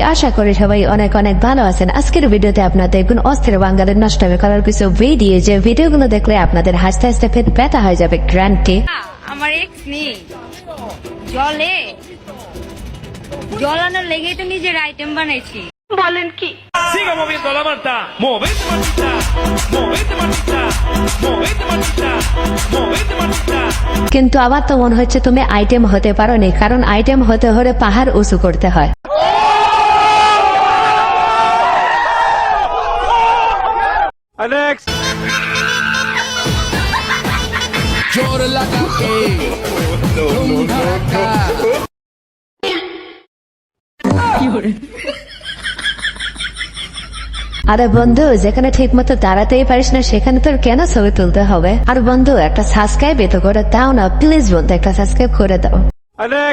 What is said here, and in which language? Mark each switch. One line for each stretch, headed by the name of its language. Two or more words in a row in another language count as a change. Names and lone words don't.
Bangla: আশা করি সবাই অনেক অনেক ভালো আছেন। আজকের ভিডিওতে আপনাদের দেখুন অস্থির বাঙালির নষ্টমী করার কিছু ভিডিও, যে ভিডিওগুলো দেখলে আপনাদের হাসতে হাসতে পেট ব্যথা হয়ে যাবে গ্যারান্টি। আমার এক্স নেই, জলে জলানোর লেগেই তো নিজের আইটেম বানাইছি। বলেন কি?
Spanish: Siga moviendo la manta, movete mantita, movete mantita, movete mantita, movete mantita.
Bangla: কিন্তু আবার তো মনে হচ্ছে তুমি আইটেম হতে পারোনি, কারণ আইটেম হতে হলে পাহাড় উঁচু করতে হয়। Alex,
Hindi: जोर लगा के तुम धड़का
Bangla: আরে বন্ধু, যেখানে ঠিক মতো দাঁড়াতেই পারিস না সেখানে তোর কেন ছবি তুলতে হবে? আর বন্ধু, একটা সাবস্ক্রাইব তো করে দাও না প্লিজ বন্ধু, একটা সাবস্ক্রাইব করে দাও। Alex,